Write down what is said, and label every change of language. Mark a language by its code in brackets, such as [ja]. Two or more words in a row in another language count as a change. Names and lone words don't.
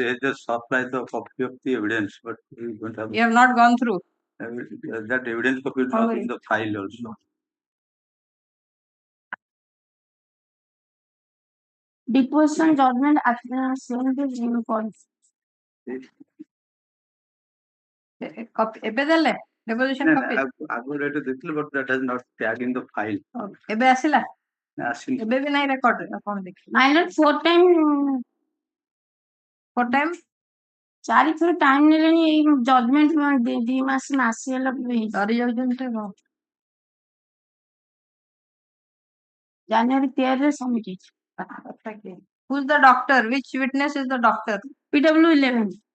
[en] they just supplied the copy of the evidence, but we don't have You have not gone through. that evidence copy is not in the file also. Deposition judgment same the points. [or] ଏବେ ଦେଲେ [en] deposition copy [or] ଆଗରୁ ଏଟା ଦେଖିଲେ [en] but that has not tagged in the file. [or] ଏବେ ଆସିଲା ଆସିନି ଏବେ ବି ନାହିଁ record ରେ ଆପଣ ଦେଖିବେ [en] My lord, [or] 4 time 4 ଥର ଟାଇମ ନେଲେଣି ଏଇ ଜଜମେଣ୍ଟ 2 ମାସ ଆସିଗଲା ଡରି ଯାଉଛନ୍ତି ତ କଣ ଜାନୁଆରୀ 13 ରେ ସବମିଟ ହେଇଛି [en] who is the doctor, which witness is the doctor? PW11